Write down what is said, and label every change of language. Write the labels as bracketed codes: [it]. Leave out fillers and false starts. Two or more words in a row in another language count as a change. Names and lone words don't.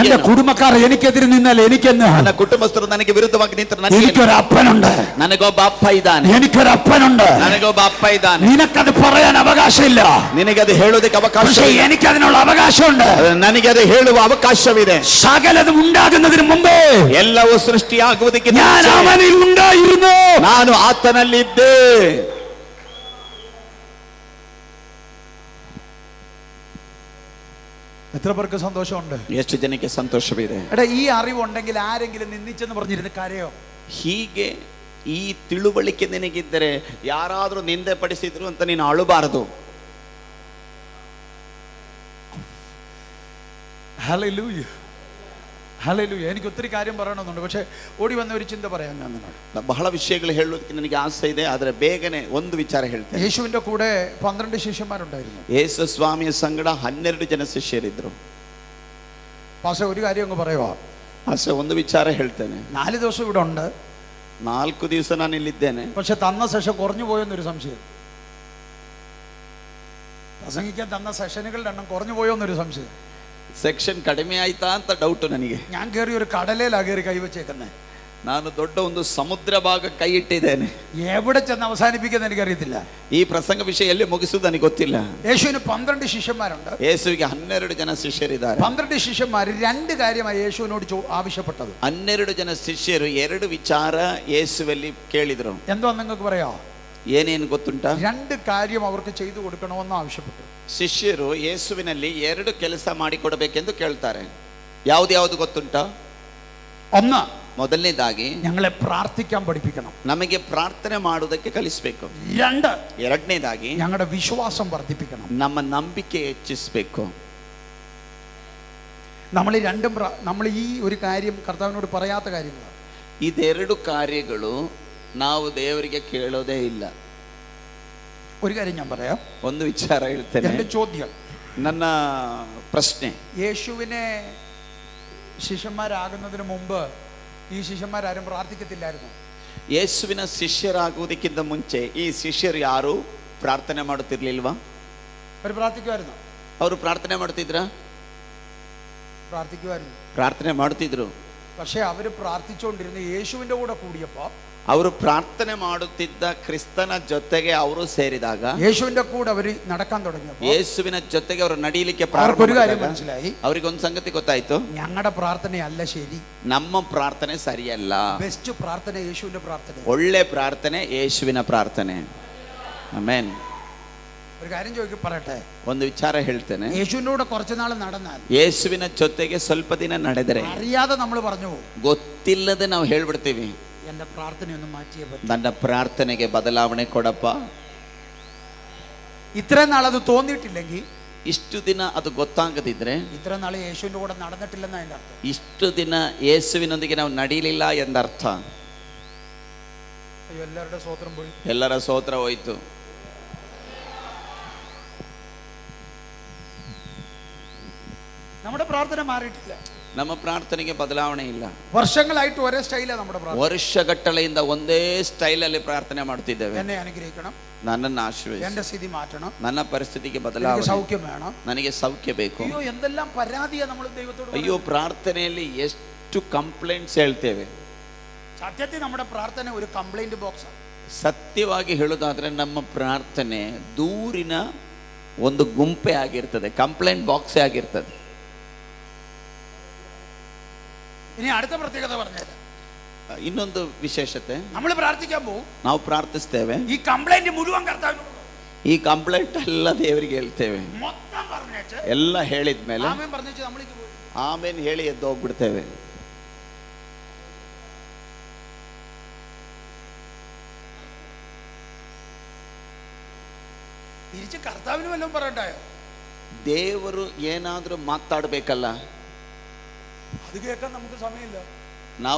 [ml] എന്റെ കുടുംബക്കാർ എനിക്കെതിരെ നിന്നാൽ എനിക്കെന്നെ, [kn] ನನ್ನ ಕುಟುಂಬಸ್ಥರು ನನಗೆ ವಿರುದ್ಧವಾಗಿ ನಿಂತರು ನನಗೆ. [ml] എനിക്കൊരു അപ്പനുണ്ട്, [kn] ನನಗೊಬ್ಬ ಅಪ್ಪ ಇದ್ದಾನೆ, [ml] എനിക്കൊരു അപ്പനുണ്ട്. [kn] ನನಗೊಬ್ಬ ಅಪ್ಪ ಇದ್ದಾನೆ. [ml] നിനക്കത് പറയാൻ അവകാശമില്ല, [kn] ನಿನಗೆ ಅದು ಹೇಳೋದಕ್ಕೆ ಅವಕಾಶ [ml] പക്ഷേ [kn] ಇಲ್ಲ. [ml] എനിക്കതിനുള്ള അവകാശമുണ്ട്. [kn] ನನಗೆ ಅದು ಹೇಳುವ ಅವಕಾಶವಿದೆ. [ml] സകലതും ഉണ്ടാകുന്നതിന് മുമ്പേ [kn] ಎಲ್ಲವೂ ಸೃಷ್ಟಿಯಾಗುವುದಕ್ಕೆ [ml] ഞാൻ [kn] ಮುಂಚೆ [ml] അവനിൽ ഉണ്ടായിരുന്നു. [kn] ನಾನು ಆತನಲ್ಲಿದ್ದೆ. [ml] എത്ര പേർക്ക് സന്തോഷമുണ്ട്? [kn] ಎಷ್ಟು ಜನಕ್ಕೆ ಸಂತೋಷವಿದೆ? [ml] എടാ, ഈ അറിവുണ്ടെങ്കിൽ ആരെങ്കിലും നിന്ദിച്ചെന്ന് പറഞ്ഞിരുന്ന് കരയോ? [kn] ಹೀಗೆ ಈ ತಿಳುವಳಿಕೆ ನಿನಗಿದ್ದರೆ ಯಾರಾದರೂ ನಿಂದೆ ಪಡಿಸಿದ್ರು ಅಂತ ನೀನು ಅಳಬಾರದು. [ml] ഹല്ലേലൂയ, ഹല്ലേലൂയ. എനിക്ക് ഒത്തിരി കാര്യം പറയണമെന്നുണ്ട്, പക്ഷെ ഓടി വന്ന ഒരു ചിന്ത പറയാം ഞാൻ നിന്നോട്. [kn] ಬಹಳ ವಿಷಯಗಳು ಹೇಳೋದಕ್ಕೆ ನನಗೆ ಆಸೆ ಇದೆ, ಆದರೆ ಬೇಗನೆ ಒಂದು ವಿಚಾರ ಹೇಳ್ತೇನೆ. [ml] യേശുവിന്റെ കൂടെ 12 ശിഷ്യന്മാരുണ്ടായിരുന്നു. [kn] ಯೇಸು ಸ್ವಾಮಿಯ ಸಂಗಡ 12 ಜನ ಶಿಷ್ಯರಿದ್ರು. [ml] പക്ഷെ ഒരു കാര്യം അങ്ങ് പറയുവാ, [kn] ಆಸೆ ಒಂದು ವಿಚಾರ ಹೇಳ್ತೇನೆ. [ml] 4 ദിവസം ഇവിടെ ഉണ്ട്, [kn] 4 ದಿವಸ ನಾನು ಇಲ್ಲಿದ್ದೇನೆ. [ml] പക്ഷെ തന്ന സെഷൻ കുറഞ്ഞു പോയെന്നൊരു സംശയം. പ്രസംഗിക്കാൻ തന്ന സെഷനുകളുടെ എണ്ണം കുറഞ്ഞു പോയോന്നൊരു സംശയം. [kn] ಸೆಕ್ಷನ್ ಕಡಿಮೆ ಆಯ್ತಾ ಅಂತ ಡೌಟ್ ನನಗೆ. [ml] ഞാൻ കയറി ഒരു കടലയിലാ കയറി കൈവച്ചേക്കുന്നത്. [kn] ನಾನು ದೊಡ್ಡ ಒಂದು ಸಮುದ್ರ ಭಾಗ ಕೈ ಇಟ್ಟಿದ್ದೇನೆ. [ml] എവിടെ ചെന്ന് അവസാനിപ്പിക്കുന്ന എനിക്കറിയത്തില്ല. [kn] ಈ ಪ್ರಸಂಗ ವಿಷಯ ಎಲ್ಲಿ ಮುಗಿಸುವುದು ನನಗೆ ಗೊತ್ತಿಲ್ಲ. [ml] യേശുവിന് 12 ശിഷ്യന്മാരുണ്ട്. [kn] ಯೇಸುವಿಗೆ 12 ಜನ ಶಿಷ್ಯರಿದ್ದಾರೆ. [ml] 12 ಶಿഷ്യന്മാർ 2 കാര്യമായി യേശുവിനോട് ആവശ്യപ്പെട്ടത്. [kn] 12 ಜನ ಶಿಷ್ಯರು 2 ವಿಚಾರ ಯೇಸುವಲ್ಲಿ ಕೇಳಿದ್ರು. [ml] എന്തോ നിങ്ങൾക്ക് പറയാ? [kn] ಏನೇನು ಗೊತ್ತುಂಟಾ? [ml] 2 കാര്യം അവർക്ക് ചെയ്തു കൊടുക്കണമെന്ന് ആവശ്യപ്പെട്ടു. [kn] ಶಿಷ್ಯರು ಯೇಸುವಿನಲ್ಲಿ 2 ಕೆಲಸ ಮಾಡಿಕೊಡಬೇಕೆಂದು ಕೇಳ್ತಾರೆ. ಯಾವ್ದು ಗೊತ್ತುಂಟಾ? [ml] ഒന്ന്, [kn] ಮೊದಲನೇದಾಗಿ [ml] ഞങ്ങളെ പ്രാർത്ഥിക്കാൻ പഠിപ്പിക്കണം. [kn] ನಮಗೆ ಪ್ರಾರ್ಥನೆ ಮಾಡುವುದಕ್ಕೆ ಕಲಿಸಬೇಕು. [ml] 2, [kn] ಎರಡನೇದಾಗಿ [ml] ഞങ്ങളുടെ വിശ്വാസം വർദ്ധിപ്പിക്കണം. [kn] ನಮ್ಮ ನಂಬಿಕೆ ಹೆಚ್ಚಿಸಬೇಕು. [ml] നമ്മൾ ഈ രണ്ടും നമ്മൾ ഈ ഒരു കാര്യം കർത്താവിനോട് പറയാത്ത കാര്യങ്ങളാണ്. [kn] ಇದೆರಡು ಕಾರ್ಯಗಳು ನಾವು ದೇವರಿಗೆ ಕೇಳೋದೇ ಇಲ್ಲ. [ml] ഒരു കാര്യം ഞാൻ പറയാം, [kn] ಒಂದು ವಿಚಾರ ಹೇಳ್ತೇನೆ. [ml] എൻ്റെ ചോദ്യം, [kn] ನನ್ನ ಪ್ರಶ್ನೆ, [ml] യേശുവിനെ ശിഷ്യന്മാരാകുന്നതിന് മുമ്പ് ഈ ശിഷ്യന്മാരാരും പ്രാർത്ഥിക്കത്തില്ലായിരുന്നു? [kn] ಯೇಸುವಿನ ಶಿಷ್ಯರಾಗುವುದಕ್ಕಿಂತ ಮುಂಚೆ ಈ ಶಿಷ್ಯರು ಯಾರು ಪ್ರಾರ್ಥನೆ ಮಾಡುತ್ತಿರ್ಲಿಲ್ವಾ? [ml] അവർ പ്രാർത്ഥിക്കുമായിരുന്നു. [kn] ಅವರು ಪ್ರಾರ್ಥನೆ ಮಾಡ್ತಿದ್ರ? [ml] പ്രാർത്ഥിക്കുമായിരുന്നു. [kn] ಪ್ರಾರ್ಥನೆ ಮಾಡ್ತಿದ್ರು. [ml] പക്ഷെ അവർ പ്രാർത്ഥിച്ചുകൊണ്ടിരുന്ന യേശുവിൻ്റെ കൂടെ കൂടിയപ്പോൾ, [kn] ಅವರು ಪ್ರಾರ್ಥನೆ ಮಾಡುತ್ತಿದ್ದ ಕ್ರಿಸ್ತನ ಜೊತೆಗೆ ಅವರು ಸೇರಿದಾಗ, [ml] യേശുവിൻ്റെ കൂടെ അവർ നടക്കാൻ തുടങ്ങിയപ്പോൾ, [kn] ಯೇಸುವಿನ ಜೊತೆಗೆ ಅವರು ನಡೀಲಿಕ್ಕೆ [ml] അവർക്കൊരു കാര്യം [kn] ಪ್ರಾರಂಭ [ml] മനസ്സിലായി, [kn] ಅವರಿಗೊಂದು ಸಂಗತಿ ಗೊತ್ತಾಯ್ತು, [ml] ഞങ്ങളുടെ പ്രാർത്ഥനയല്ല ശരി, [kn] ನಮ್ಮ ಪ್ರಾರ್ಥನೆ ಸರಿಯಲ್ಲ. [ml] ബെസ്റ്റ് പ്രാർത്ഥന യേശുവിൻ്റെ പ്രാർത്ഥന. [kn] ಒಳ್ಳೆ ಪ್ರಾರ್ಥನೆ ಯೇಸುವಿನ ಪ್ರಾರ್ಥನೆ. ಆಮೆನ್. [ml] ഒരു കാര്യം പറയട്ടെ, [kn] ಒಂದು ವಿಚಾರ ಹೇಳ್ತೇನೆ. [ml] യേശുവിൻ്റെ കൂടെ കുറച്ച് നാൾ നടന്നാൽ, [kn] ಯೇಸುವಿನ ಜೊತೆಗೆ ಸ್ವಲ್ಪ ದಿನ ನಡೆದರೆ, [ml] അറിയാതെ നമ്മൾ പറഞ്ഞു പോകും, [kn] ಗೊತ್ತಿಲ್ಲದೆ ನಾವು ಹೇಳ್ಬಿಡ್ತೀವಿ, [ml] എൻ്റെ പ്രാർത്ഥനയൊന്നും മാറ്റിയേ പറ്റും, [kn] ನನ್ನ ಪ್ರಾರ್ಥನೆಗೆ ಬದಲಾವಣೆ ಕೊಡಪ್ಪ. [ml] ഇത്രയും നാൾ അത് തോന്നിയിട്ടില്ലെങ്കിൽ, [kn] ಇಷ್ಟು ದಿನ ಅದು ಗೊತ್ತಾಗದಿದ್ರೆ, [ml] ഇത്രയും നാൾ യേശുവിൻ്റെ കൂടെ നടന്നിട്ടില്ലെന്ന അതിൻ്റെ അർത്ഥം. [kn] ಇಷ್ಟು ದಿನ ಯೇಸುವಿನೊಂದಿಗೆ ನಾವು ನಡೀಲಿಲ್ಲ ಎಂದರ್ಥ. [ml] അയ്യോ, എല്ലാവരുടെ സ്വോത്രം പോയി, [kn] ಎಲ್ಲರ ಸ್ತೋತ್ರ ಹೋಯ್ತು. [ml] നമ്മുടെ പ്രാർത്ഥന മാറിയിട്ടില്ല, [kn] ನಮ್ಮ ಪ್ರಾರ್ಥನೆಗೆ ಬದಲಾವಣೆ ಇಲ್ಲ. [ml] വർഷങ്ങളായിട്ട് ഒരേ സ്റ്റൈലാണ് നമ്മുടെ പ്രാർത്ഥന. [kn] ವರ್ಷಗಟ್ಟಲೆಯಿಂದ ಒಂದೇ ಸ್ಟೈಲ್ ಅಲ್ಲಿ ಪ್ರಾರ್ಥನೆ ಮಾಡ್ತಿದ್ದೇವೆ. [ml] എന്നെ അനുഗ്രഹിക്കണം, [kn] ನನ್ನನ್ನು ಆಶೀರ್ವದಿಸು, [ml] എന്റെ സ്ഥിതി മാറ്റണം, [kn] ನನ್ನ ಪರಿಸ್ಥಿತಿಗೆ [ml] എനിക്ക് [kn] ಬದಲಾವಣೆ, [ml] സൗഖ്യം വേണം. [kn] ನನಗೆ ಸೌಖ್ಯ ಬೇಕು. [ml] അയ്യോ, എന്തെല്ലാം പരാതിയാ നമ്മൾ ദൈവത്തോട് [kn] ಅಯ್ಯೋ, ಪ್ರಾರ್ಥನೆಯಲ್ಲಿ ಎಷ್ಟು ಕಂಪ್ಲೇಂಟ್ಸ್ ಹೇಳ್ತೇವೆ. [ml] സത്യത്തിൽ നമ്മുടെ പ്രാർത്ഥന ഒരു [en] complaint box [ml] ആണ്. [kn] ಸತ್ಯವಾಗಿ ಹೇಳೋದಾದ್ರೆ ನಮ್ಮ ಪ್ರಾರ್ಥನೆ ದೂರಿನ ಒಂದು ಗುಂಪೆ ಆಗಿರ್ತದೆ, [en] complaint box [kn] ಆಗಿರ್ತದೆ. [ml] ഇനി അടുത്ത പ്രത്യേകത പറഞ്ഞുതരാം. [kn] ಇನ್ನೊಂದು ವಿಶೇಷತೆ, [ml] നമ്മൾ പ്രാർത്ഥിക്കാൻ പോകും, [kn] ನಾವು ಪ್ರಾರ್ಥಿಸ್ತೇವೆ, [ml] ഈ കംപ്ലൈന്റ് മുഴുവൻ കർത്താവിനോട് [kn] ಈ ಕಂಪ್ಲೇಂಟ್ ಎಲ್ಲ ದೇವರಿಗೆ ಹೇಳ್ತೇವೆ. [ml] മൊത്തം പറഞ്ഞേച്ച് [kn] ಎಲ್ಲ ಹೇಳಿದ್ಮೇಲೆ [ml] ആമേൻ പറഞ്ഞേച്ച് നമ്മളിക്ക് പോയി. [kn] ಆಮೇಲೆ ಹೇಳಿ ಎದ್ದು ಹೋಗ್ಬಿಡ್ತೇವೆ. [ml] തിരിച്ച് കർത്താവിന് വല്ലതും പറയണ്ടായോ? [kn] ದೇವರು ಏನಾದರೂ ಮಾತಾಡಬೇಕಲ್ಲ, [ml] അത് കേൾക്കാൻ നമുക്ക് സമയമില്ല.